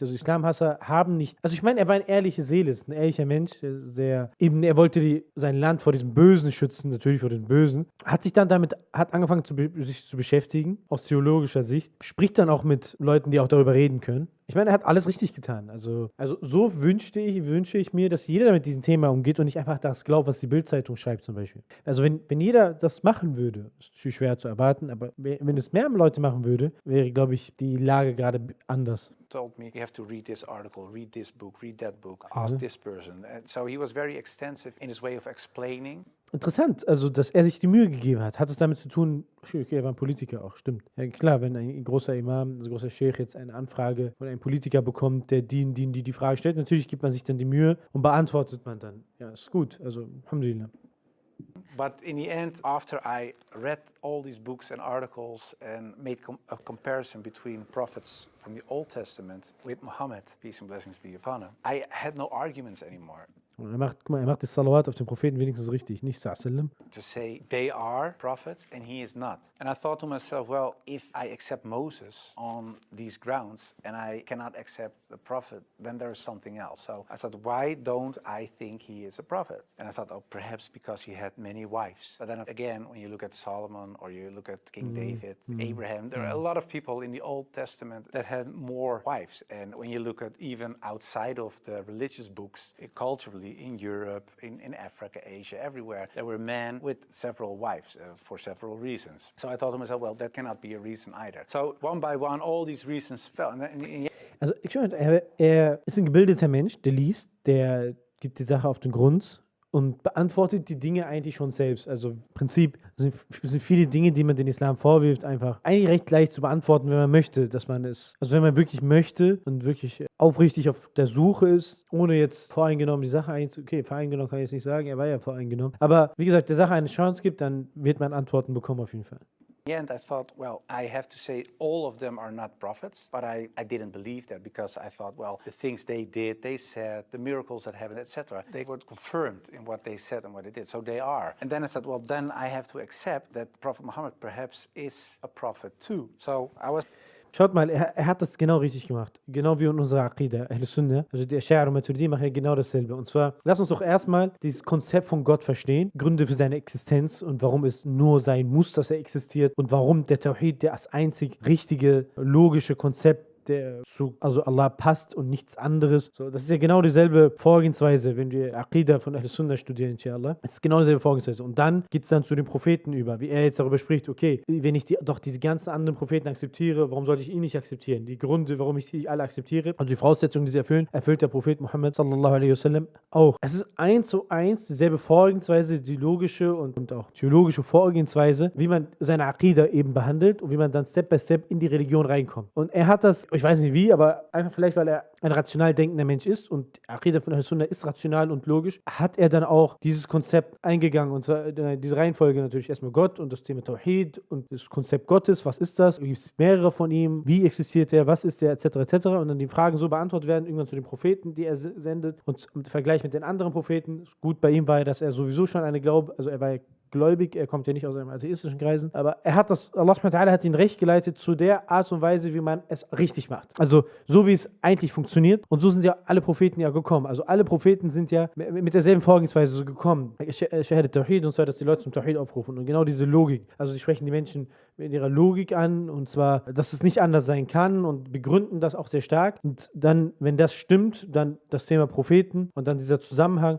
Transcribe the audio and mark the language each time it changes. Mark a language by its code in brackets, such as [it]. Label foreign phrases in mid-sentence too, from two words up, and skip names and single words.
[de] Also Islamhasser haben nicht, also ich meine, er war eine ehrliche Seele, ist ein ehrlicher Mensch, er wollte sein Land vor diesem Bösen schützen, natürlich vor dem Bösen, hat angefangen sich zu beschäftigen, aus theologischer Sicht, spricht dann auch mit Leuten, die auch darüber reden können. Ich meine, er hat alles richtig getan. Also so wünsche ich mir, dass jeder mit diesem Thema umgeht und nicht einfach das glaubt, was die Bildzeitung schreibt zum Beispiel. Also wenn jeder das machen würde, ist natürlich schwer zu erwarten, aber wenn es mehr Leute machen würde, wäre, glaube ich, die Lage gerade anders. [en] Told me, you have to read this article, read this book, read that book, ask this person. And so he was very extensive in his way of explaining. [de] Interessant, also dass er sich die Mühe gegeben hat. Hat es damit zu tun, okay, er war ein Politiker auch, stimmt. Ja, klar, wenn ein großer Imam, ein großer Sheikh jetzt eine Anfrage von einem Politiker bekommt, der die Frage stellt, natürlich gibt man sich dann die Mühe und beantwortet man dann. Ja, ist gut, also Alhamdulillah. [en] But in the end, after I read all these books and articles and made a comparison between prophets from the Old Testament with Muhammad, peace and blessings be upon him, I had no arguments anymore. [de] Und guck mal, er macht das Salawat auf den Propheten wenigstens richtig, nicht Sallam. [en] To say they are prophets and he is not. And I thought to myself, well, if I accept Moses on these grounds and I cannot accept the prophet, then there is something else. So I thought, why don't I think he is a prophet? And I thought, oh, perhaps because he had many wives. But then again, when you look at Solomon or you look at King David, Abraham, there are a lot of people in the Old Testament that had more wives. And when you look at even outside of the religious books, culturally in Europe, in Africa, Asia, everywhere, there were men with several wives for several reasons. So I thought to myself, well, that cannot be a reason either. So one by one, all these reasons fell. [de] Also, er ist ein gebildeter Mensch, der liest, der geht die Sache auf den Grund und beantwortet die Dinge eigentlich schon selbst. Also im Prinzip sind viele Dinge, die man den Islam vorwirft, einfach eigentlich recht leicht zu beantworten, wenn man möchte, dass man es, also wenn man wirklich möchte und wirklich aufrichtig auf der Suche ist, ohne jetzt voreingenommen die Sache okay, voreingenommen kann ich jetzt nicht sagen, er war ja voreingenommen, aber wie gesagt, der Sache eine Chance gibt, dann wird man Antworten bekommen auf jeden Fall. [en] And I thought, well, I have to say all of them are not prophets, but I didn't believe that because I thought, well, the things they did, they said, the miracles that happened, etc., they were confirmed in what they said and what they did, so they are. And then I said, well, then I have to accept that Prophet Muhammad perhaps is a prophet too. So I was... [de] Schaut mal, er hat das genau richtig gemacht. Genau wie in unserer Aqida, Ahl-Sunnah. Also die Ash'ari und Maturidi machen ja genau dasselbe. Und zwar, lass uns doch erstmal dieses Konzept von Gott verstehen, Gründe für seine Existenz und warum es nur sein muss, dass er existiert und warum der Tawhid das einzig richtige, logische Konzept der zu Allah passt und nichts anderes. So, das ist ja genau dieselbe Vorgehensweise, wenn wir Aqidah von Ahl-Sunnah studieren, inshallah. Es ist genau dieselbe Vorgehensweise. Und dann geht es dann zu den Propheten über, wie er jetzt darüber spricht, okay, wenn ich doch diese ganzen anderen Propheten akzeptiere, warum sollte ich ihn nicht akzeptieren? Die Gründe, warum ich die alle akzeptiere, also die Voraussetzungen, die sie erfüllen, erfüllt der Prophet Muhammad [ar] صلى الله عليه وسلم [de] auch. Es ist 1:1 dieselbe Vorgehensweise, die logische und auch theologische Vorgehensweise, wie man seine Aqidah eben behandelt und wie man dann [en] Step by Step [de] in die Religion reinkommt. Und er hat das, ich weiß nicht wie, aber einfach vielleicht, weil er ein rational denkender Mensch ist und Aqidah von Ahl-Sunnah ist rational und logisch, hat er dann auch dieses Konzept eingegangen und zwar diese Reihenfolge natürlich erstmal Gott und das Thema Tawhid und das Konzept Gottes, was ist das? Gibt es mehrere von ihm? Wie existiert er? Was ist der? Etc. etc. Und dann die Fragen so beantwortet werden, irgendwann zu den Propheten, die er sendet und im Vergleich mit den anderen Propheten. Gut bei ihm war ja, dass er sowieso schon er war ja gläubig, er kommt ja nicht aus einem atheistischen Kreisen, aber [ar] الله سبحانه وتعالى [de] hat ihn recht geleitet zu der Art und Weise, wie man es richtig macht. Also so wie es eigentlich funktioniert und so sind ja alle Propheten ja gekommen. Also alle Propheten sind ja mit derselben Vorgehensweise so gekommen. [ar] شهادة توحيد [de] und zwar, dass die Leute zum Tawhid aufrufen und genau diese Logik. Also sie sprechen die Menschen mit ihrer Logik an und zwar, dass es nicht anders sein kann und begründen das auch sehr stark und dann, wenn das stimmt, dann das Thema Propheten und dann dieser Zusammenhang.